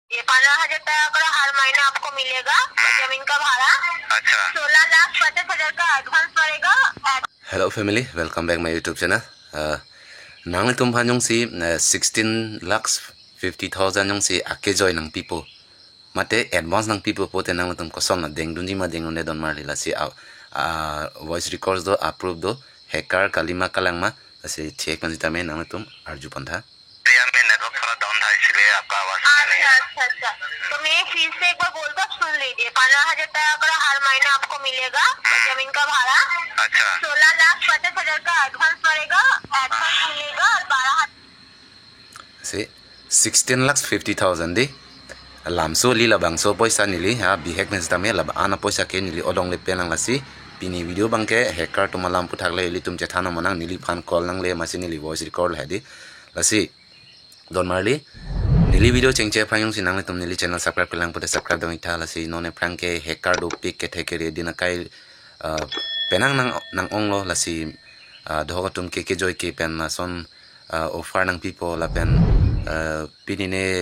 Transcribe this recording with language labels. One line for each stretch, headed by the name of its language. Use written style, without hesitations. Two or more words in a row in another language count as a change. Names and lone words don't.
Hindi: लीजिए, 15,000 का हर महीने आपको मिलेगा जमीन का भाड़ा। अच्छा। 16,50,000 का एडवांस पड़ेगा।
English: Hello family, welcome back my YouTube channel.
Karbi: Nang litum phan si 16 lakhs 50,000 yung si ake joy nang people. Mate advance nang people pote nang litum kosong na deng dunji ma deng don mar lila si
English: voice records
Karbi: do approve do hacker kalima kalang ma si check man jita me nang litum arju pantha.
Hindi: में नेटवर्क थोड़ा डाउन था इसलिए आपका आवाज नहीं है। अच्छा, तो मैं फिर से एक बार बोलता सुन लीजिए, 15,000 का हर महीने आपको मिलेगा जमीन का भाड़ा। अच्छा। 16,50,000 का एडवांस पड़ेगा, एडवांस मिलेगा और 12,000
Karbi: Si 16 lakhs 50,000 di lamso li labang so poisa nili ha bihek men jita me lab ana poisa ke nili odong le penang lasi pini video bangke hacker to malam puthak le li tum chethana manang nili phan call nang le masi nili
English: voice record
Karbi: le di lasi don marli nili video chengche phayong sinang le tum nili
English: channel subscribe
Karbi: kelang pute subscribe dong itha lasi none prank ke hacker do pick ke theke re dina kai penang nang onglo lasi doho tum ke joy ke pen na son offer nang people la pen pinine